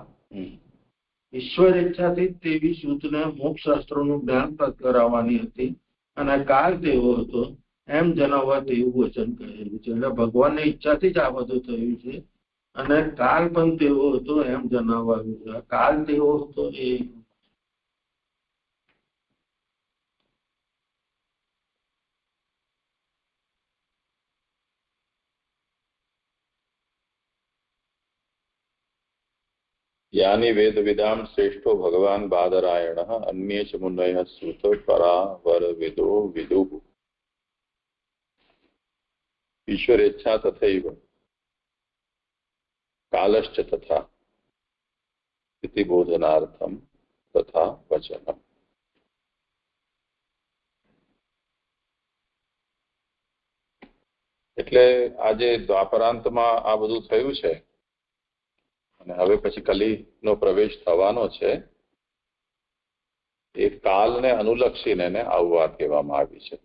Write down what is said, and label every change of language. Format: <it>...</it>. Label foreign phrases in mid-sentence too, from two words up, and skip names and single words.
<gu>ઈશ્વર ઈચ્છાથી તેવી શુદ્ધને મોક્ષ શાસ્ત્રોનું જ્ઞાન પ્રાપ્ત કરાવવાની હતી અને કાળ તેવો હતો એમ જણાવવા તેવું વચન કહેલું છે. એટલે ભગવાનની ઈચ્છાથી જ આ બધું થયું છે અને કાળ પણ તેવો હતો એમ જણાવવાનું છે. કાળ તેવો હતો એ</gu> <sa>यानी वेद विदाम श्रेष्ठो भगवान बादरायण अन्ये च मुनयः सुत परावर विदो विदुः ईश्वर इच्छा तथैव कालश्च तथा इति बोधनार्थम तथा वचनम.</sa> <gu>એટલે આજે દ્વાપરાંતમાં આ બધું થયું છે અને હવે પછી કલીનો પ્રવેશ થવાનો છે. એ કાલને અનુલક્ષીને એને આવું વાત કહેવામાં આવી છે.</gu>